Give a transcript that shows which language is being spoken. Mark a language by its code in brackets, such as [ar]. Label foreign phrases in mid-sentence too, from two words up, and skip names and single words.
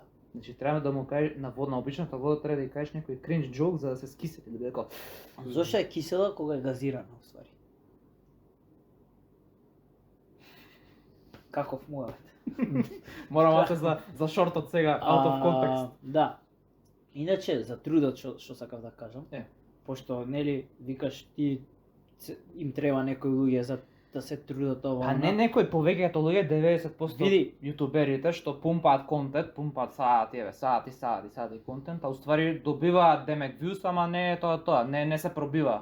[mk] Значи треба да му кажеш на обичната вода треба да ја кажеш некој [en] cringe joke [mk] за да се скисели, да дека. Зошто е кисела кога е газирана уствари? Каков муавет. Морам за шортот сега [en] out of context. [mk] Да. Иначе за трудот што сакав да кажам. Пошто нели викаш ти им треба некои луѓе за да се трудат ова. А не некој повеќето луѓе 90% види јутуберите што пумпаат контент, пумпаат сати контент, а уствари добиваат демек вјус, ама не е тоа, не се пробива.